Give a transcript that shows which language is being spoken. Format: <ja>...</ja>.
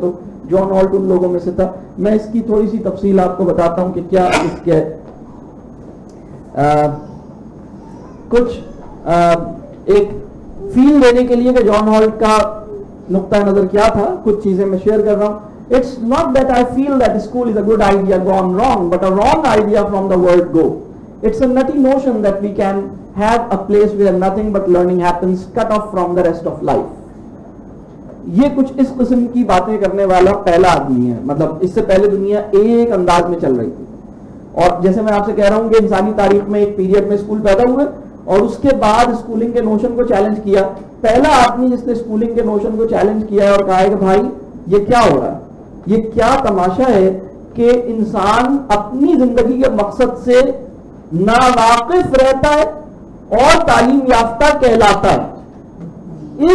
<hi>तो John halt उन लोगों में से था। मैं इसकी थोड़ी सी तफसील आपको बताता हूं कि क्या इसके कुछ एक फील देने के लिए कि जॉन हॉल्ट का नुक्ता नजर क्या था, कुछ चीजें मैं शेयर कर रहा हूं।</hi> <en>It's not that I feel that school is a good idea gone wrong, but a wrong idea from the word go. It's a nutty notion that we can have a place where nothing but learning happens, cut off from the rest of life.</en> <hi>ये कुछ इस किस्म की बातें करने वाला पहला आदमी है। मतलब इससे पहले दुनिया एक अंदाज में चल रही थी, और जैसे मैं आपसे कह रहा हूँ कि इंसानी तारीख में एक पीरियड में स्कूल पैदा हुए और उसके बाद स्कूलिंग के नोशन को चैलेंज किया। पहला आदमी जिसने स्कूलिंग के नोशन को चैलेंज किया है और कहा है कि भाई ये क्या हो रहा है, ये क्या तमाशा है कि इंसान अपनी जिंदगी के मकसद से नावाकिफ रहता है और तालीम याफ्ता कहलाता है।</hi>